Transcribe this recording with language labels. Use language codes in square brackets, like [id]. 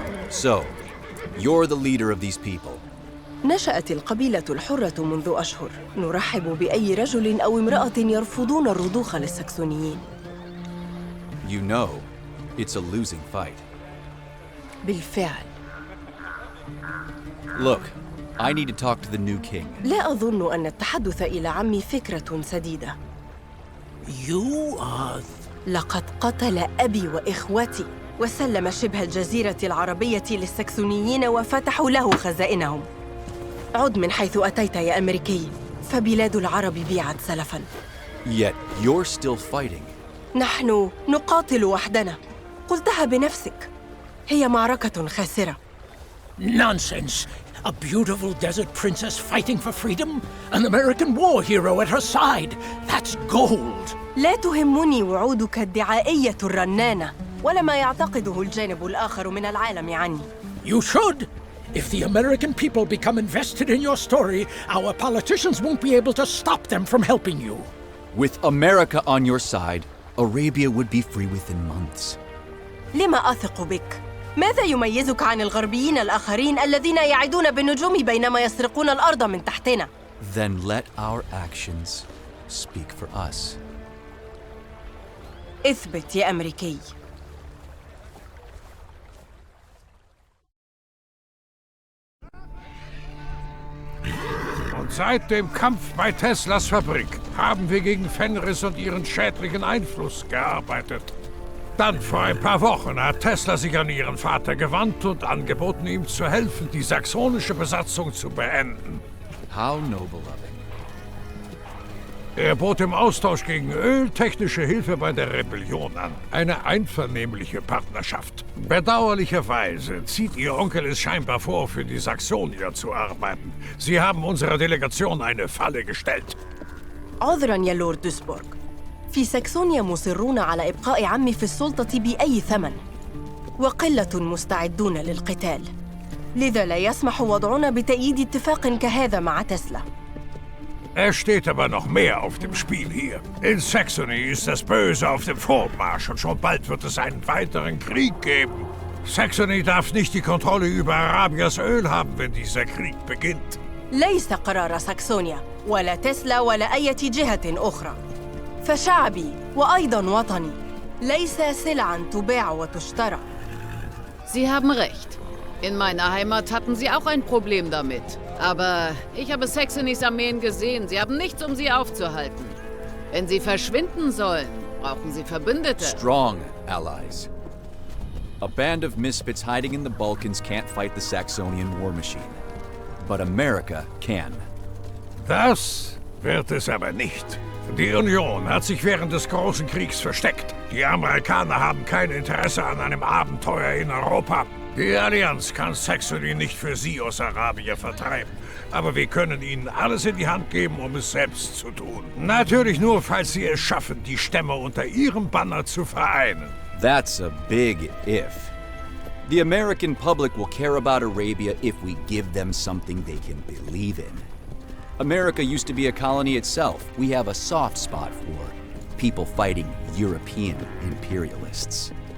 [en] So, you're the leader of these people. [ar] نشأت القبيلة الحرة منذ أشهر. نرحب بأي رجل أو امرأة يرفضون الرضوخ للسكسونيين. [en] You know, it's a losing fight. [ar] بالفعل. [en] Look, I need to talk to the new king. [ar] لا أظن أن التحدث إلى عمي فكرة سديدة. [en] You are... [ar] لقد قتل أبي وإخوتي وسلم شبه الجزيرة العربية للسكسونيين وفتحوا له خزائنهم. عد من حيث أتيت يا أمريكي، فبلاد العرب بيعت سلفاً. [en] Yet you're still fighting. [ar] نحن نقاتل وحدنا. قلتها بنفسك. هي معركة خاسرة. [en] Nonsense! A beautiful desert princess fighting for freedom? An American war hero at her side? That's gold! [ar] لا تهمني وعودك الدعائية الرنانة ولا ما يعتقده الجانب الآخر من العالم عني. [en] You should! If the American people become invested in your story, our politicians won't be able to stop them from helping you. With America on your side, Arabia would be free within months. [ar] لما أثق بك؟ ماذا يميزك عن الغربيين الآخرين الذين يعدون بالنجوم بينما يسرقون الأرض من تحتنا؟ [en] Then let our actions speak for us. [ar] اثبت يا أمريكي. [de] Und seit dem Kampf bei Teslas Fabrik haben wir gegen Fenris und ihren schädlichen Einfluss gearbeitet. Dann vor ein paar Wochen hat Tesla sich an ihren Vater gewandt und angeboten, ihm zu helfen, die saxonische Besatzung zu beenden. [en] How noble of him. [de] Er bot im Austausch gegen Öl technische Hilfe bei der Rebellion an. Eine einvernehmliche Partnerschaft. Bedauerlicherweise zieht ihr Onkel es scheinbar vor, für die Saxonier zu arbeiten. Sie haben unserer Delegation eine Falle gestellt. [ar] عذراً يا لورد دوسبورغ. في ساكسونيا مصرون على إبقاء عمي في السلطة بأي ثمن. وقلة مستعدون للقتال. لذا لا يسمح وضعنا بتأييد اتفاق كهذا مع تسلا. [de] Es steht aber noch mehr auf dem Spiel hier. In Saxony ist das Böse auf dem Vormarsch und schon bald wird es einen weiteren Krieg geben. Saxony darf nicht die Kontrolle über Arabias Öl haben, wenn dieser Krieg beginnt. [ar] ليس قرار ساكسونيا ولا تسلا ولا أي جهة أخرى. فشعبي وأيضاً وطني ليس سلعاً تباع وتشترى. [de] Sie haben recht. In meiner Heimat hatten sie auch ein Problem damit. Aber ich habe Saxonys Armeen gesehen. Sie haben nichts, um sie aufzuhalten. Wenn sie verschwinden sollen, brauchen sie Verbündete. [en] Strong allies. A band of misfits hiding in the Balkans can't fight the Saxonian war machine. But America can. [de] Das wird es aber nicht. Die Union hat sich während des Großen Kriegs versteckt. Die Amerikaner haben kein Interesse an einem Abenteuer in Europa. Die Allianz kann Saxony nicht für sie aus Arabien vertreiben. Aber wir können ihnen alles in die Hand geben, um es selbst zu tun. Natürlich nur, falls sie es schaffen, die Stämme unter ihrem Banner zu vereinen. [en] That's a big if. The American public will care about Arabia if we give them something they can believe in. America used to be a colony itself. We have a soft spot for people fighting European imperialists.